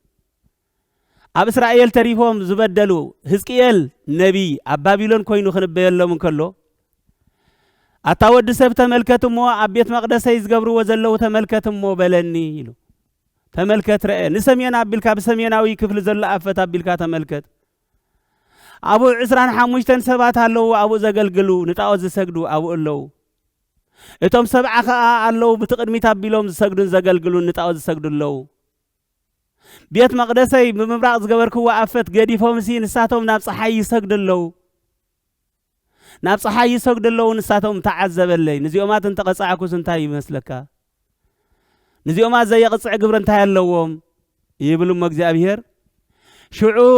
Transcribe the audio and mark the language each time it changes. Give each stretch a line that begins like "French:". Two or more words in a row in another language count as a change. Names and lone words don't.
Tigrinya: ኣብ እስራኤል ተሪፎም ዝበደሉ ሕዝቅኤል ነቢይ ኣብ ባቢሎን ኮይኑ ክንበየሎም እንከሎ አታወድ ሰብ ተመልከትሞ ኣብ ቤት መቅደሰይ ዝገብርዎ ዘለው ተመልከትሞ በለኒ ኢሉ ተመልከት ረአ ንሰሜን አቢልካ በሰሜናዊ ክፍል ዘሎ አፈት አቢልካ ተመልከት አቡ 25 ሰባት አለው አቡ ዘገልግሉ ንጣዖት ዝሰግዱ አቡ አለው እቶም 7 ከዓ አለው ብትቅድሚት አቢሎም ዝሰግዱን ዘገልግሉን ንጣዖት ዝሰግዱለው ቤት መቅደሰይ ብምብራቅ ዝገበርክዋ አፈት ገዲፎምሲ ንሳቶም ናብ ፀሐይ ይሰግዱለው ናብ ፀሐይ ይሰግዱለው ንሳቶም ተዓዘበለይ ንዚኦማት እንተቀጻዕኩስ እንታይ ይመስለካ ንዚኦማት ዘየቅጽዕ ግብር እንታይ ያለዎም ይብሉ እግዚአብሔር ሽዑ